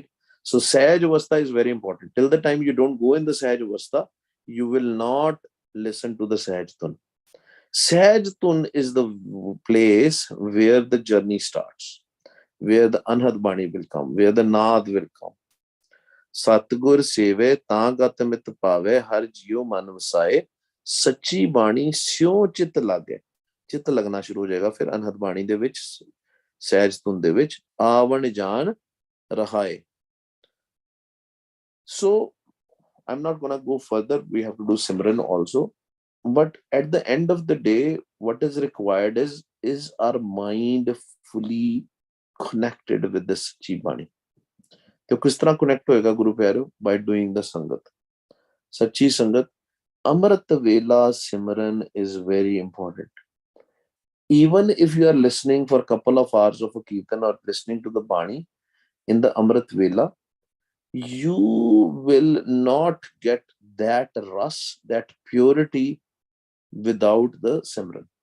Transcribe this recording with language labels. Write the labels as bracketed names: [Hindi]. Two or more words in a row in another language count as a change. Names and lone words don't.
[English] So [Punjabi] ਸਹਜ ਅਵਸਥਾ [English] is very important. Till the time you don't go in the [Punjabi] ਸਹਜ ਅਵਸਥਾ, [English] you will not listen to the [Punjabi] ਸਹਜ ਧੁਨ. ਸਹਜ ਧੁਨ [English] is the place where the journey starts, where the [Punjabi] ਅਨਹਦ ਬਾਣੀ [English] will come, where the Naad will come. [Punjabi] ਸਤਿਗੁਰ ਸੇਵੇ ਤੰਗਤ ਮਿਤ ਪਾਵੇ ਹਰਿ ਜੀਉ ਮਨ ਵਸਾਏ ਸਚੀ ਬਾਣੀ ਸਿਉ ਚਿਤ ਲਾਗੈ. ਚਿਤ ਲੱਗਣਾ ਸ਼ੁਰੂ ਹੋ ਜਾਏਗਾ, ਫਿਰ ਅਨਹਦ ਬਾਣੀ ਦੇ ਵਿੱਚ, ਸਹਜ ਧੁਨ ਦੇ ਵਿੱਚ, ਆਵਣ ਜਾਣ ਰਹਾਏ. [English] So, I'm not going to go further. We have to do Simran also. But at the end of the day, what is required is our mind fully connected with this [Punjabi] ਸਚੀ ਬਾਣੀ. [Hindi] तो किस तरह connect होएगा गुरु प्यारो? [English] By doing the Sangat. [Punjabi] ਸੱਚੀ ਸੰਗਤ. ਅੰਮ੍ਰਿਤ ਵੇਲਾ ਸਿਮਰਨ [English] is very important. Even if you are listening for a couple of hours of a Kirtan or listening to the Bani in the [Punjabi] ਅੰਮ੍ਰਿਤ ਵੇਲਾ, [English] you will not get that ras, that purity without the Simran.